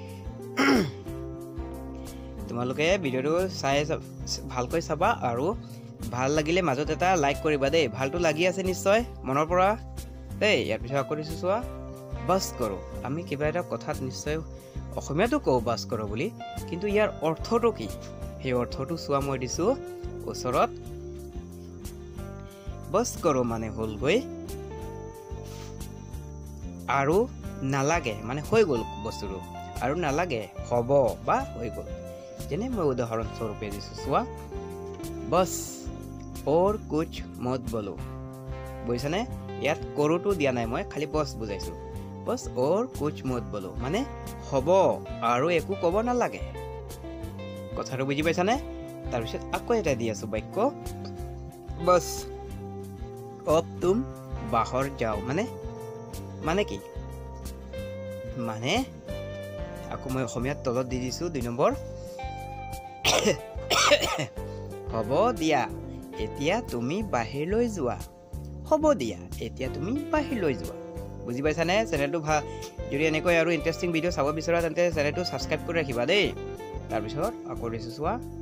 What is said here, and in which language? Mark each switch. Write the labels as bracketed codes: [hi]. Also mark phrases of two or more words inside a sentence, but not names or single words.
[as] তোমালোকে ভিডিঅ'টো চাই ভালকৈ চাবা আৰু ভাল লাগিলে মাজত এটা লাইক কৰিবা দেই ভালটো লাগি আছে নিশ্চয় মনৰ পৰা দেই ইয়াৰ পিছত আকৌ দিছো চোৱা বাস কৰো আমি কিবা এটা কথাত নিশ্চয় অসমীয়াতো কওঁ বাস কৰো বুলি কিন্তু ইয়াৰ অৰ্থটো কি সেই অৰ্থটো চোৱা মই দিছো ওচৰত বাস কৰো মানে হ'লগৈ আৰু নালাগে মানে হৈ গ'ল বস্তুটো আৰু নালাগে হ'ব বা হৈ গ'ল যেনে মই উদাহৰণস্বৰূপে দিছো চোৱা [hi] बस और कुछ मत बोलो [as] বুজিছানে ইয়াত কৰোটো দিয়া নাই মই খালি বস বুজাইছো [hi] बस और कुछ मत बोलो [as] মানে হ'ব আৰু একো ক'ব নালাগে কথাটো বুজি পাইছানে তাৰপিছত আকৌ এটা দি আছো বাক্য [hi] बस अब तुम बाहर जाओ [as] মানে কি মানে আকৌ মই অসমীয়াত তলত দি দিছো 2 নম্বৰ হ'ব দিয়া এতিয়া তুমি বাহিৰলৈ যোৱা হ'ব দিয়া এতিয়া তুমি বাহিৰলৈ যোৱা বুজি পাইছানে চেনেলটো যদি এনেকৈ আৰু [en] interesting video' [as] চাব বিচৰা তেন্তে চেনেলটো সাবস্ক্ৰাইব কৰি ৰাখিবা দেই তাৰপিছত আকৌ দিছো চোৱা